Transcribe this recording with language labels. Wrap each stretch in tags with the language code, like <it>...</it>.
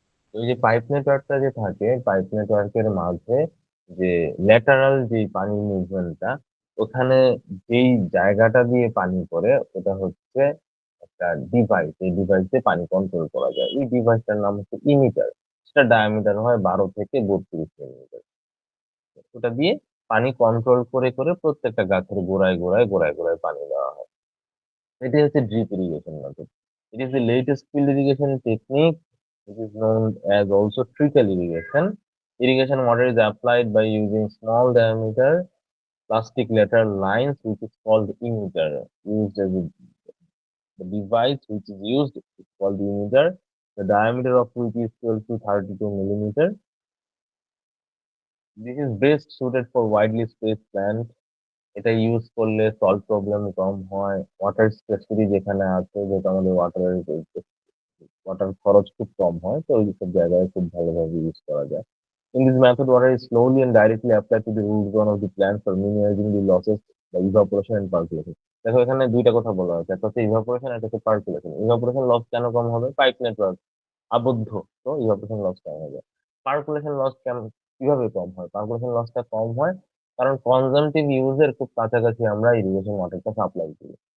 <bn>তো এই যে পাইপ নেটওয়ার্কটা যে থাকে, পাইপ নেটওয়ার্কের মাঝে যে ল্যাটারাল যে পানি মুভমেন্টটা, ওখানে যেই জায়গাটা দিয়ে পানি পড়ে ওটা হচ্ছে একটা ডিভাইস। এই ডিভাইসে পানি কন্ট্রোল করা যায়। এই ডিভাইসটার নাম হচ্ছে ইমিটার। সেটা ডায়ামিটার হয় 12 থেকে 32 মিলিমিটার। ওটা দিয়ে পানি কন্ট্রোল করে করে প্রত্যেকটা গাছের গোড়ায় গোড়ায় গোড়ায় গোড়ায় পানি দেওয়া হয়। এটি হচ্ছে drip irrigation method.</bn> <en>It is the latest field irrigation technique. It is known as also trickle irrigation. Irrigation model is applied by using small diameter plastic lateral lines, which is called emitter. Used as the device which is used is called emitter. The diameter of which is 12 to 32 millimeter. This is best suited for widely spaced plants.</en> <bn>এটা use করলে salt problem কম হয়, water স্কেসিটি যেখানে আছে, যেটা আমাদের water খরচ খুব কম হয়, তো ওই সব জায়গায় খুব ভালোভাবে ইউজ করা যায়।</bn> <en>In this method, water is slowly and directly applied to the root zone of the plant for minimizing the losses by evaporation and percolation.</en> <bn>দেখো, এখানে দুইটা কথা বলা হয়েছে, একটা হচ্ছে ইভাপোরেশন, একটা হচ্ছে পার্কুলেশন। ইভাপোরেশন লস কেন কম হবে? পাইপ নেটওয়ার্ক আবদ্ধ, তো ইভাপোরেশন লস কম হবে। পার্কুলেশন লস কেন, কিভাবে কম হয়? পার্কুলেশন লসটা কম হয় কারণ কনজামটিভ ইউজের খুব কাছাকাছি আমরা ইরিগেশন ওয়াটারটা সাপ্লাই করি।</bn>